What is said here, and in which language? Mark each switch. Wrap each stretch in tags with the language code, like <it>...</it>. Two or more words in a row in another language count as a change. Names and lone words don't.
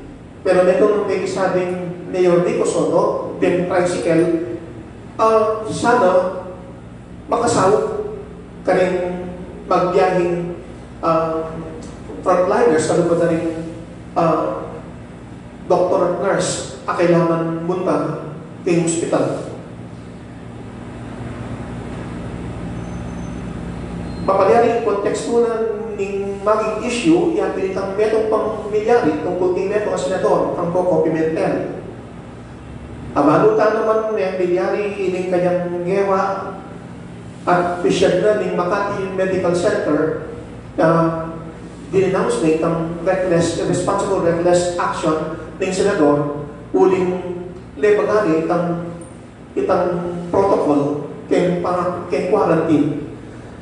<pam>Pero netong may sabing Mayor Vico Soto, then tricycle,</pam> <en>sana makasawag</en> <pam>ka rin magbiyahing frontliners, sa lubad na rin doctor at nurse, kailangan munta ng hospital. Papalyari yung kontekst mo na ng maging issue, yan pinitang metong pang milyari tungkol kay metong senador, ang Coco Pimentel. Abalutan naman ng milyari ining kanyang gewa at pisyad na ng Makati Medical Center na dinenounce na itang</pam> <en>responsible reckless action</en> <pam>ng senador uling lebagani itang protocol kay quarantine.</pam>